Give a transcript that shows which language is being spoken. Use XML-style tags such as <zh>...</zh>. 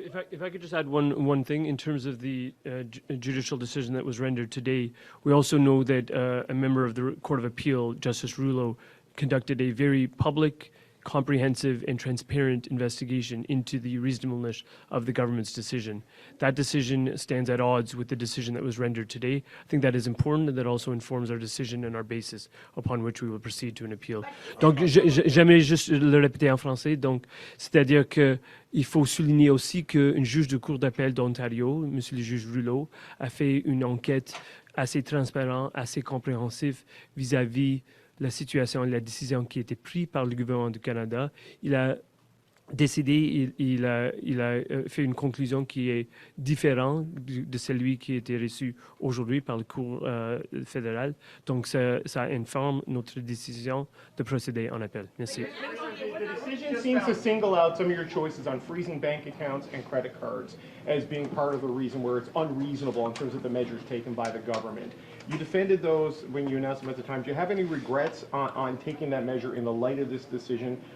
<en>If I could just add one thing in terms of the judicial decision that was rendered today, we also know that a member of the Court of Appeal, Justice Rouleau, conducted a very public, comprehensive and transparent investigation into the reasonableness of the government's decision. That decision stands at odds with the decision that was rendered today. I think that is important, and that also informs our decision and our basis upon which we will proceed to an appeal.</en> <fr>Donc, j'aimerais juste le répéter en français. Donc, c'est-à-dire que il faut souligner aussi qu'une juge de cour d'appel d'Ontario, Monsieur le juge Rouleau, a fait une enquête assez transparente, assez compréhensive vis-à-vis la situation et la décision qui a été prise par le gouvernement du Canada, il a décidé, il a fait une conclusion qui est différente de celui qui a été reçu aujourd'hui par la Cour fédérale. Donc, ça informe notre décision de procéder en appel. Merci.</fr> <en>The decision seems to single out some of your choices on freezing bank accounts and credit cards as being part of the reason where it's unreasonable in terms of the measures taken by the government. You defended those when you announced them at the time. Do you have any regrets on taking that measure in the light of this decision?</en>